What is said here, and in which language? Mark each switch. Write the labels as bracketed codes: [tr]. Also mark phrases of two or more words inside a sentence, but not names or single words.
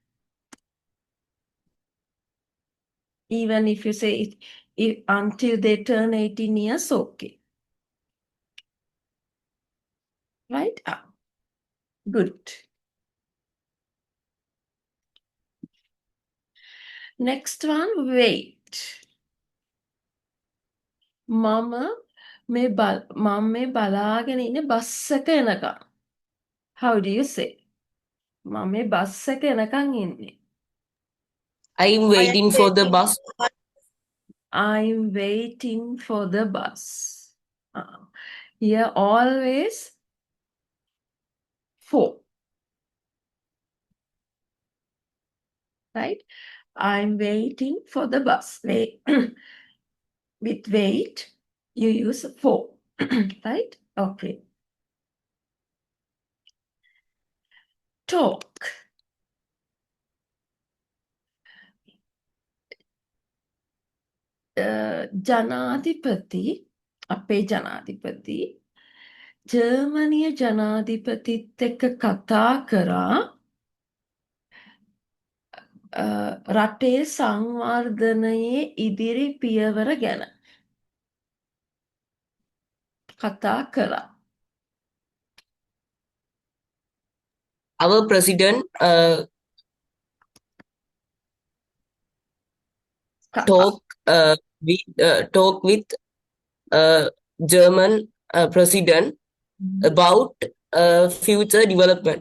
[en] Even if you say it, until they turn 18 years, okay. Right? Good. Next one, wait. [si] මම මේ බලාගෙන ඉන්නේ බස් එක එනකම්. [en] How do you say? [si] මම මේ බස් එක එනකම් ඉන්නේ. [en] I'm waiting for the bus. I'm waiting for the bus. Here always for. Right? I'm waiting for the bus. Wait. With wait, you use for. Right? Okay. Talk. [si] ජනාධිපති අපේ ජනාධිපති ජර්මනිය ජනාධිපතිත් එක්ක කතා කරා රටේ සංවර්ධනයේ ඉදිරි පියවර ගැන කතා කරා. [en] Our president talk with German president about future development.